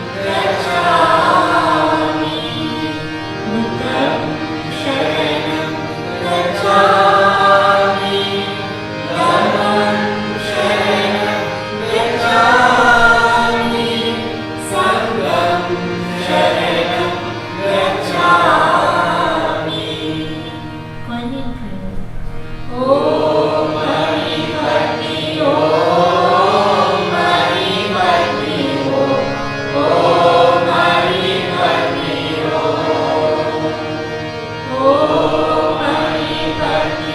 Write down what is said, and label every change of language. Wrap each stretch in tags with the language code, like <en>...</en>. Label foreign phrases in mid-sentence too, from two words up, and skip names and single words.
<pi>Gacchami, Buddham Sharanam Gacchami, Dhammam Sharanam Gacchami, Sangham Sharanam Gacchami.</pi> <en>One in prayer.</en> <sa>Om Mani Padme Om Mani Padme Om Mani Padme Om Mani Padme</sa>